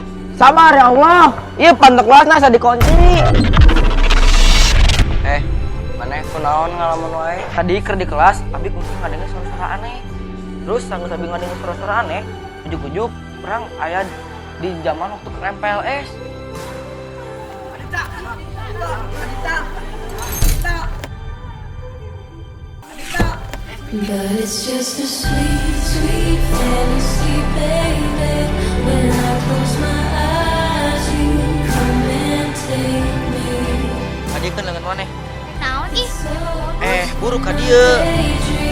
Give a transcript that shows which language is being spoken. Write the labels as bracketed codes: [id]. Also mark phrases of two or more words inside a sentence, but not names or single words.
[su] Sabar [ar] ya Allah. [su] Iya pantek kelasna asa dikunci. Maneh kunaon ngalamun wae? Tadi keur di kelas, abi kumpul ngadengeun suara-suara aneh. Terus sanggeus abi ngadengeun suara-suara aneh, ujuk-ujuk perang aya di zaman waktu ke MPLS. [en] But it's just a sweet, sweet fantasy, baby. When I close my eyes, you come and take me. [su] Tadi kan lengan maneh. Naon ih? Buru ka dieu.